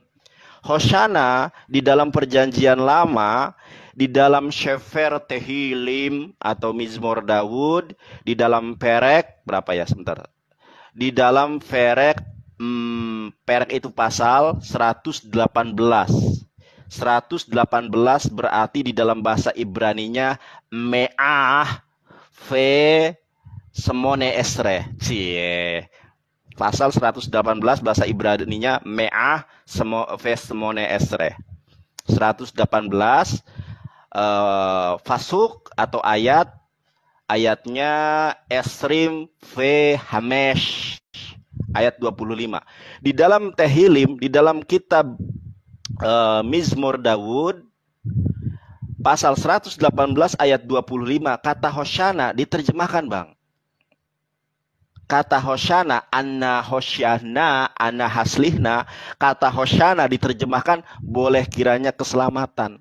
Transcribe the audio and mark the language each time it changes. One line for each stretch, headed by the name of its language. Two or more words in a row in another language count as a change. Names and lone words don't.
Indonesian: Hoshana di dalam Perjanjian Lama, di dalam Shefer Tehilim atau Mizmor Daud, di dalam Perek, berapa ya sebentar? Di dalam Perek itu pasal 118. 118 berarti di dalam bahasa Ibraninya
Hebrew: מאה ושמונה עשרה.
Indonesian: Cie. Pasal 118 bahasa Ibraninya
Hebrew: מאה ושמונה עשרה.
Indonesian: 118 fasuk atau ayatnya
Hebrew: עשרים וחמש.
Indonesian: Ayat 25. Di dalam Tehilim, di dalam kitab Mizmur Daud pasal 118 ayat 25, kata Hosyana diterjemahkan, Bang. Kata Hosyana,
Hebrew: אנא הושענא, אנא הצליחנא,
Indonesian: kata Hosyana diterjemahkan boleh kiranya keselamatan.